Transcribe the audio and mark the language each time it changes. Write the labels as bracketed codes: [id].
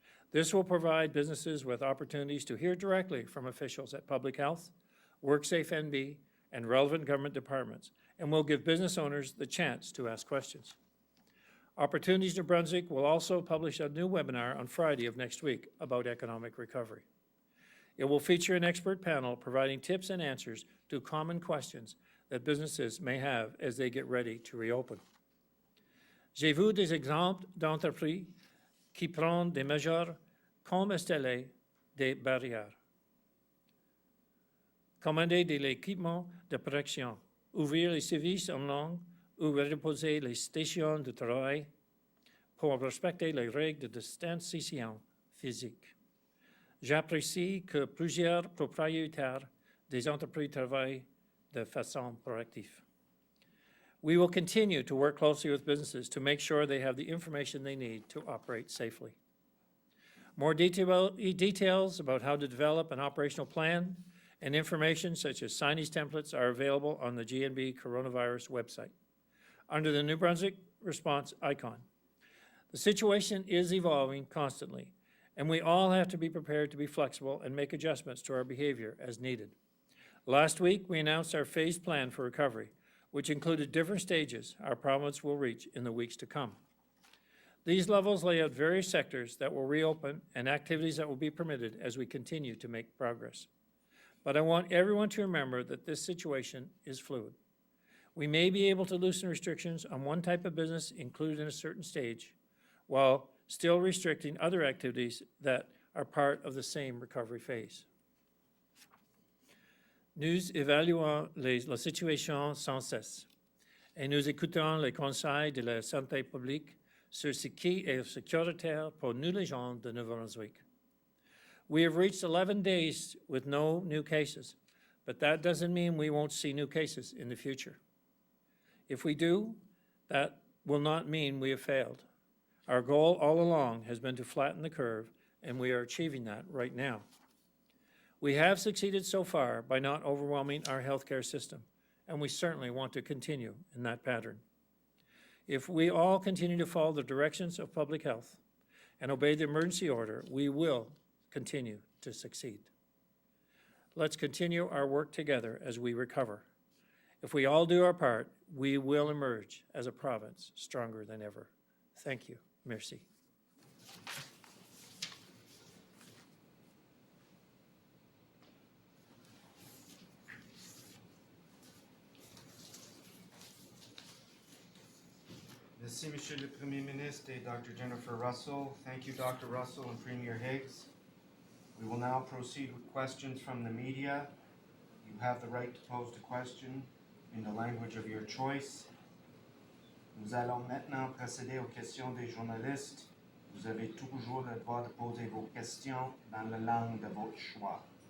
[en] This will provide businesses with opportunities to hear directly from officials at Public Health, WorkSafe NB, and relevant government departments, and will give business owners the chance to ask questions. Opportunities New Brunswick will also publish a new webinar on Friday of next week about economic recovery. It will feature an expert panel providing tips and answers to common questions that businesses may have as they get ready to reopen. [fr] J'ai vu des exemples d'entreprises qui prennent des mesures comme installer des barrières, commander de l'équipement de protection, ouvrir les services en ligne ou reposer les stations de travail pour respecter les règles de distanciation physique. J'apprécie que plusieurs propriétaires des entreprises travaillent de façon proactive. [en] We will continue to work closely with businesses to make sure they have the information they need to operate safely. More details about how to develop an operational plan and information such as signage templates are available on the GNB coronavirus website under the New Brunswick response icon. The situation is evolving constantly, and we all have to be prepared to be flexible and make adjustments to our behavior as needed. Last week, we announced our phased plan for recovery, which included different stages our province will reach in the weeks to come. These levels lay out various sectors that will reopen and activities that will be permitted as we continue to make progress. But I want everyone to remember that this situation is fluid. We may be able to loosen restrictions on one type of business included in a certain stage, while still restricting other activities that are part of the same recovery phase. [fr] Nous évaluons la situation sans cesse et nous écoutons les conseils de la santé publique sur ce qui est sécuritaire pour nous les gens de Nouveau-Brunswick. [en] We have reached 11 days with no new cases, but that doesn't mean we won't see new cases in the future. If we do, that will not mean we have failed. Our goal all along has been to flatten the curve, and we are achieving that right now. We have succeeded so far by not overwhelming our healthcare system, and we certainly want to continue in that pattern. If we all continue to follow the directions of public health and obey the emergency order, we will continue to succeed. Let's continue our work together as we recover. If we all do our part, we will emerge as a province stronger than ever. Thank you. [fr] Merci. Merci, Monsieur le Premier Ministre et Dr. [en] Jennifer Russell. Thank you, Dr. Russell and Premier Higgs. We will now proceed with questions from the media. You have the right to pose the question in the language of your choice. [fr] Nous allons maintenant procéder aux questions des journalistes. Vous avez toujours le droit de poser vos questions dans la langue de votre choix.